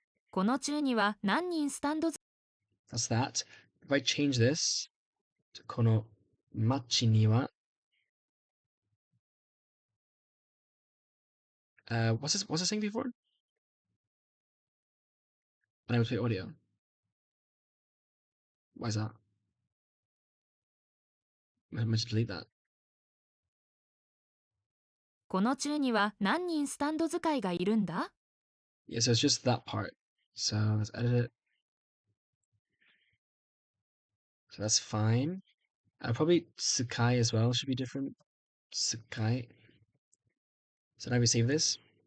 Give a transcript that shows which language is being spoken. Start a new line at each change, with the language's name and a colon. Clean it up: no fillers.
Japanese: この中には何人スタンド
English: That's that. If I change this to
Japanese: この町には
English: what's this saying before? Unable to play audio. Why is that? I meant to delete that.
Japanese: この中には何人スタンド使いがいるんだ
English: Yeah, so it's just that part. So let's edit it. So that's fine. Probably Sakai as well should be different. Sakai. So now we save this.